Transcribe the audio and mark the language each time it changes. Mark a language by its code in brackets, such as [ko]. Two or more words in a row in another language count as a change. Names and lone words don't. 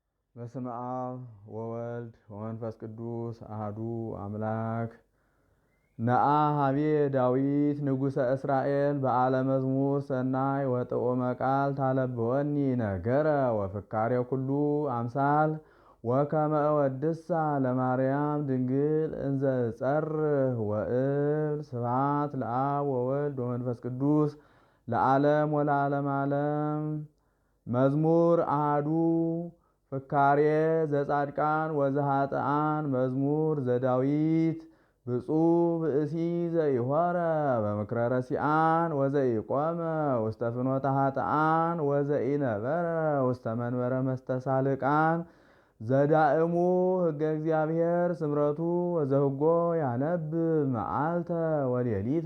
[gez] በስመ አብ ወወልድ ወመንፈስ ቅዱስ አህዱ አምላክ። ነአ ሀቤ ዳዊት ንጉሠ እስራኤል በዓለ መዝሙር ሰናይ ወጥዑመ ቃል ታለብወኒ ነገረ ወፍካሬ ኩሉ አምሳል ወከመ እወድሳ ለማርያም ድንግል እንዘ ጸርህ ወእብል ስብሐት ለአብ ወወልድ ወመንፈስ ቅዱስ ለዓለም ወለዓለም ዓለም። መዝሙር አሐዱ ፍካሬ ዘጻድቃን ወዘኃጥኣን መዝሙር ዘዳዊት ብፁዕ ብእሲ ዘኢሖረ በምክረ ረሲዓን ወዘኢቆመ ውስተ ፍኖተ ኃጥኣን ወዘኢነበረ ውስተ መንበረ መስተሳልቃን ዘዳእሙ ሕገ እግዚአብሔር ስምረቱ ወዘህጎ ያነብብ መዓልተ ወሌሊተ